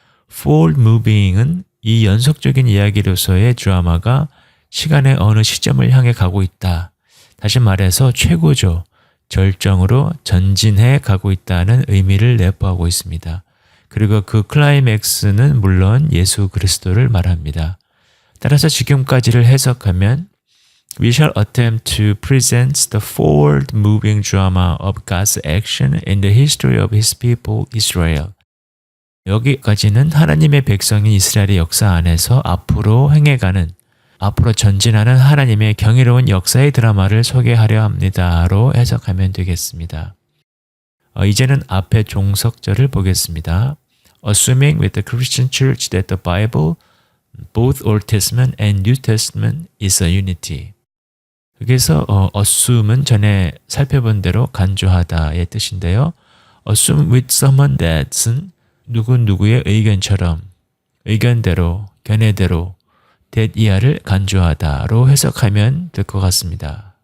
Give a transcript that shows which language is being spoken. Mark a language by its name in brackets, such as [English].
[Korean] Forward moving은 이 연속적인 이야기로서의 드라마가 시간의 어느 시점을 향해 가고 있다. 다시 말해서 최고조, 절정으로 전진해 가고 있다는 의미를 내포하고 있습니다. 그리고 그 클라이맥스는 물론 예수 그리스도를 말합니다. 따라서 지금까지를 해석하면 [English] We shall attempt to present the forward-moving drama of God's action in the history of His people Israel. [Korean] 여기까지는 하나님의 백성인 이스라엘의 역사 안에서 앞으로 행해가는, 앞으로 전진하는 하나님의 경이로운 역사의 드라마를 소개하려 합니다로 해석하면 되겠습니다. 이제는 앞에 종석절을 보겠습니다. [English] Assuming with the Christian Church that the Bible, both Old Testament and New Testament, is a unity. [Korean] 여기서 assume은 전에 살펴본 대로 간주하다의 뜻인데요. Assume with someone that은 누구누구의 의견처럼, 의견대로, 견해대로, that 이하를 간주하다로 해석하면 될 것 같습니다.